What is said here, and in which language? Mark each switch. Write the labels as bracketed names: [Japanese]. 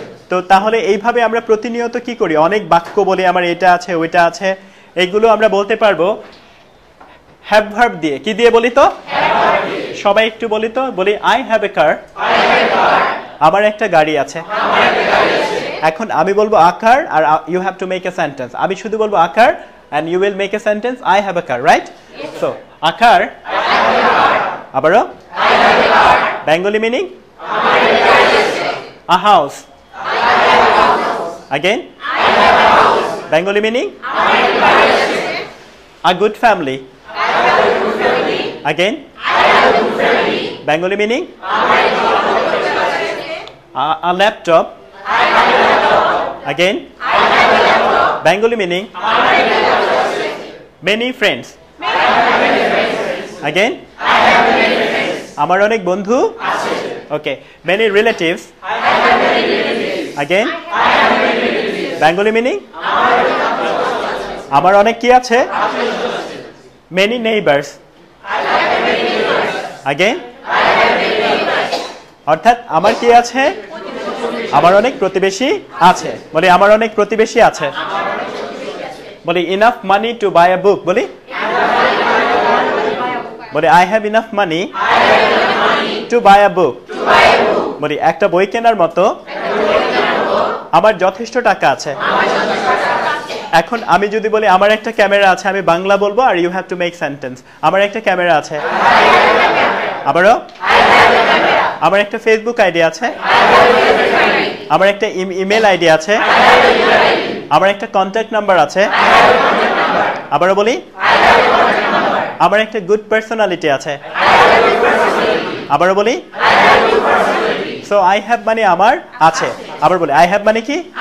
[Bangla] তো তাহলে এইভাবে আমরা প্রতিনিয়ত কি করি? অনেক বাক্য বলি আমার এটা আছে ওইটা আছে। এইগুলো আমরা বলতে পারবো হ্যাভ ভার্ব দিয়ে। কি দিয়ে বলি তো? সবাই একটু বলি তো, বলি [English] I have a car, [Bangla] আমার একটা গাড়ি আছে। এখন আমি বলবো আকার [English] আর you have to make a sentence. [Bangla] আমি শুধু বলবো আকার [English] and you will make a sentence I have a car, right? Yes. So a car, abaro I have a car, Bengali meaning a house, again I have a house, Bengali meaning a good family, again I have a good family, Bengali meaning a laptop, again I have a laptop, Bengali meaning many friends, again [Bangla] আমার অনেক বন্ধু আছে। [English] okay, many relatives, again Bengali meaning [Bangla] আমার অনেক কি আছে? [English] many neighbors, again [Bangla] অর্থাৎ আমার কি আছে? আমার অনেক প্রতিবেশী আছে। বলি আমার অনেক প্রতিবেশী আছে। [English] বলি enough money to buy a book, বলি বলি I have enough money to buy a book, [Bangla] বলি একটা বই কেনার মতো আমার যথেষ্ট টাকা আছে। এখন আমি যদি বলি আমার একটা ক্যামেরা আছে, আমি বাংলা বলবো [English] আর you have to make sentence. [Bangla] আমার একটা ক্যামেরা আছে, আবারও আমার একটা ফেসবুক আইডি আছে, আমার একটা ইমেল আইডি আছে, আমার একটা কন্ট্যাক্ট নাম্বার আছে, আবারও বলি আমার একটা গুড পার্সোনালিটি আছে, আবারও বলি [English] so I have [Bangla] মানে আমার আছে। আবার বলি আই হ্যাভ মানে কি?